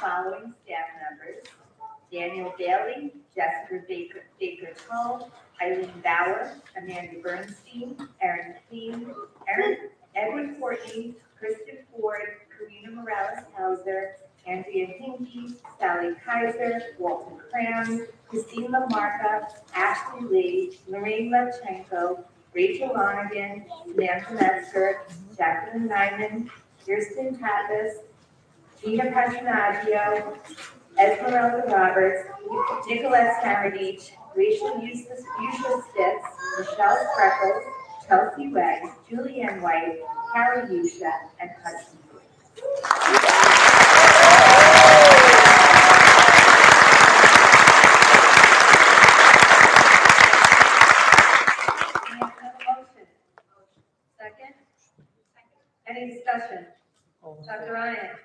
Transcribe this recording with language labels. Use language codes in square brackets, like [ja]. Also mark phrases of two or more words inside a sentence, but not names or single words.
[en] following staff members: Daniel Bailey, Jessica Baker-Cole, Eileen Bauer, Amanda Bernstein, Erin King, Edward Courtney, Kristen Ford, Karina Morales-Hauser, Andrea Hinkie, Sally Kaiser, Walton Cram, Christine Lamarca, Ashley Lee, Lorraine Levchenko, Rachel Lonigan, Samantha Metzger, Jacqueline Nyman, Kirsten Pappas, Gina Patrinaggio, Esmeralda Roberts, Nicolette Saradich, Rachel Eustace Stitz, Michelle Freckles, Chelsea Wegg, Julianne White, Carrie Yusha, and Hudson. Second? Any discussion? Dr. Ryan?